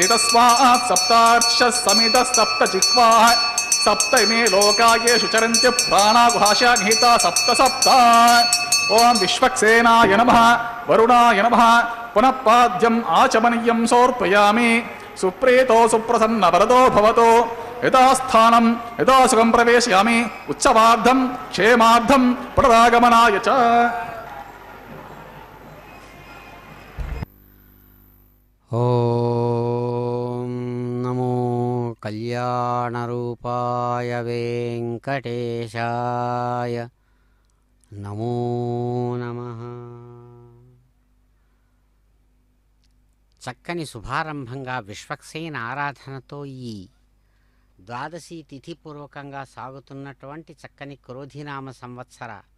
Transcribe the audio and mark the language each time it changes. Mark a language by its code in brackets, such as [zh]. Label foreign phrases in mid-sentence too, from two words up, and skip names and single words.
[sa] तस्मात् सप्तार्षः समितः सप्त जिह्वाः सप्त इमे लोका येषु चरन्ति प्राणागुहाशा निहिता सप्त सप्त ॐ विश्वक्सेनाय नमः वरुणाय नमः पुनः पाद्यम् आचमनीयं समर्पयामि सुप्रीतो सुप्रसन्न वरदो भवतो यथास्थानं यथा सुखं प्रवेशयामि उत्सवार्थं क्षेमार्थं पुनरागमनाय च ॐ नमो कल्याणरूपाय वेङ्कटेशाय नमो नमः. [te] చక్కని శుభారంభంగా విశ్వక్సేన ఆరాధనతో ఈ ద్వాదశి తిథిపూర్వకంగా సాగుతున్నటువంటి చక్కని క్రోధినామ సంవత్సర